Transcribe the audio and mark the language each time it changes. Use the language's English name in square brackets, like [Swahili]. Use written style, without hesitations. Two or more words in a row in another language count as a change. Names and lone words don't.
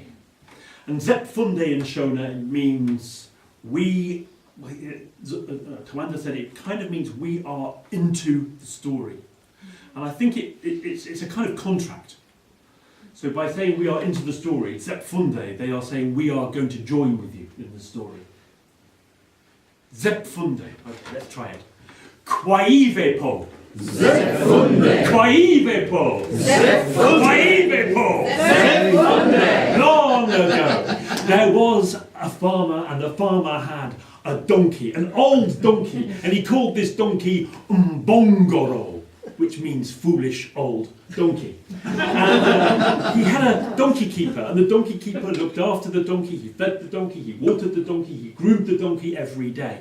[English] And [Shona] Zep Funde [English] in Shona means Tawanda said it kind of means we are into the story. And I think it's a kind of contract. So by saying we are into the story, [Shona] Zep Funde, [English] they are saying we are going to join with you in the story. [Shona] Zep Funde. [English] Okay, let's try it. [Shona] Kwaivepo. Zep Funde. Kwaivepo. Zep Funde. Kwaivepo. Zep Funde. [English] Long ago, there was a farmer, and the farmer had a donkey, an old donkey, and he called this donkey Mbongoro, which means foolish old donkey. And he had a donkey keeper, and the donkey keeper looked after the donkey, he fed the donkey, he watered the donkey, he groomed the donkey every day.